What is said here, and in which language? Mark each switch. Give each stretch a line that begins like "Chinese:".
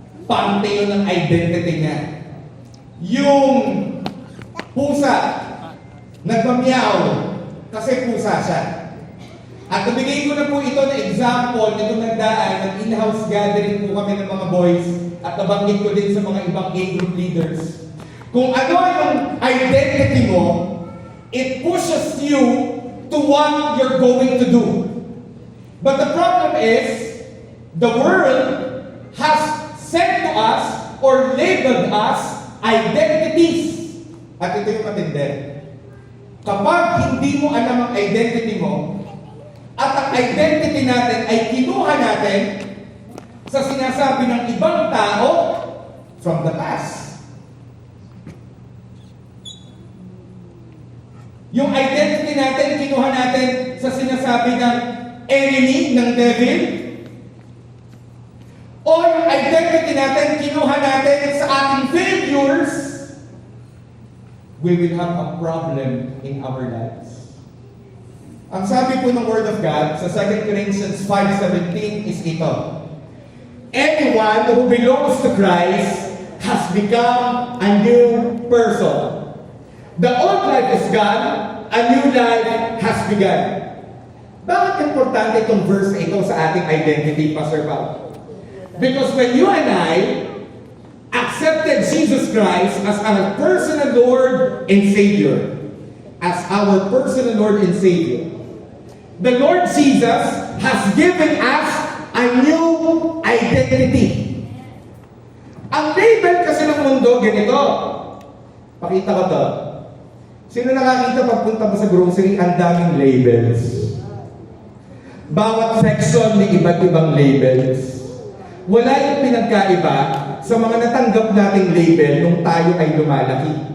Filipino: Parte yun ng identity niya. Yung pusa, nagmamyaw kasi pusa siya. At nabigay ko na po ito na example nitong nagdaan ng in-house gathering po kami ng mga boys at nabanggit ko din sa mga ibang A-group leaders. Kung ano yung identity mo,
English: it pushes you to what you're going to do. But the problem is, the world has sent to us or labeled us identities.
Filipino: At ito yung matindi. Kapag hindi mo alam ang identity mo, at ang identity natin ay kinuha natin sa sinasabi ng ibang tao
English: from the past.
Filipino: Yung identity natin, kinuha natin sa sinasabi ng enemy, ng devil, o yung identity natin, kinuha natin sa ating failures,
English: we will have a problem in our lives.
Filipino: Ang sabi po ng Word of God sa 2 Corinthians 5:17 is ito.
English: Anyone who belongs to Christ has become a new person. The old life is gone, a new life has begun.
Filipino: Bakit importante itong verse na ito sa ating identity, Pastor Paul?
English: Because when you and I accepted Jesus Christ as our personal Lord and Savior, the Lord Jesus has given us a new identity.
Filipino: Ang label kasi ng mundo, ganito. Pakita ko to. Sino nakakita pagpunta mo sa grocery, ang daming labels. Bawat section may iba't ibang labels. Wala yung pinagkaiba sa mga natanggap nating label nung tayo ay lumalaki.